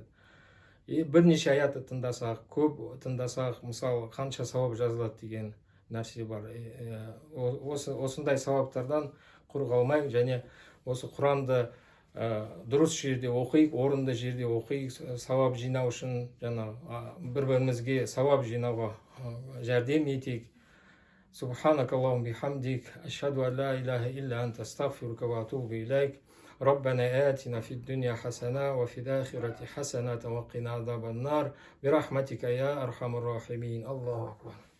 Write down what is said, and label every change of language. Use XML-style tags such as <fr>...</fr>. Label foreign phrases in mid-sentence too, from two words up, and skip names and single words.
<kk>Бірнеше аятты тыңдасақ, көп тыңдасақ, мысалы, қанша сауап жазылады деген нәрсе бар. Осындай сауаптардан құр қалмайық, және осы Құранды дұрыс жерде оқиық, орынды жерде оқиық, сауап жинау үшін, бір-бірімізге сауап жинауға жәрдем етейік.</kk> <ar>سبحانك اللهم بحمدك، أشهد أن لا إله إلا أنت، أستغفرك وأتوب إليك. ربنا آتنا في الدنيا حسنة وفي الآخرة حسنة وقنا عذاب النار برحمتك يا أرحم الراحمين. الله أكبر.</ar>